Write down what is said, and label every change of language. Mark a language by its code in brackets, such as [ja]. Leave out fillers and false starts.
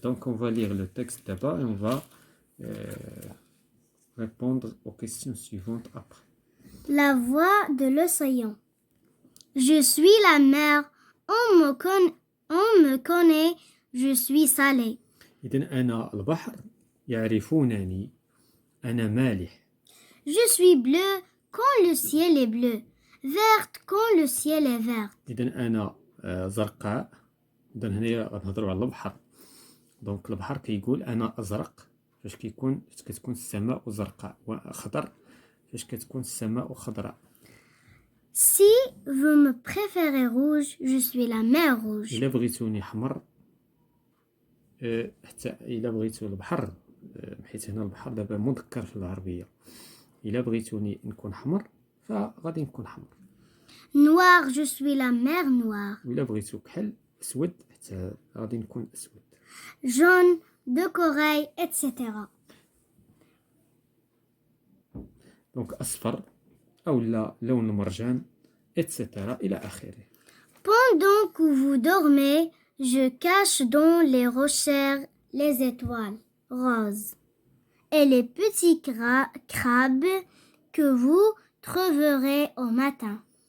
[fr] Donc, on va lire le texte d'abord et on va répondre aux questions suivantes après. La voix de l'océan. Je suis la mer, on me connaît, je suis salé. [ar] إذن أنا البحر يعرفونني أنا مالح. [fr] Je suis bleu quand le ciel est bleu, verte quand le ciel est vert. [ar] إذن أنا زرقاء. إذن هنا غنهضروا على البحر. دونك البحر كيقول أنا أزرق فاش كتكون السماء زرقاء، وأخضر فاش كتكون السماء خضراء. [fr] Si vous me préférez rouge, je suis la mer rouge. [ar] إلا بغيتوني حمر، حتى إلا بغيتو البحر، حيت هنا البحر دابا مذكر في العربية، إلا بغيتوني نكون حمر فغادي نكون حمر. [fr] Noir, je suis la mer noire. [ar] وإلا بغيتو كحل أسود حتى غادي نكون أسود. [fr] Jaune, de corail, etc. [ar] دونك أصفر أو لا لون مرجان etc. إلى آخره. [fr] Pendant que vous dormez, je cache dans les rochers les étoiles roses et les petits crabes que vous trouverez au matin.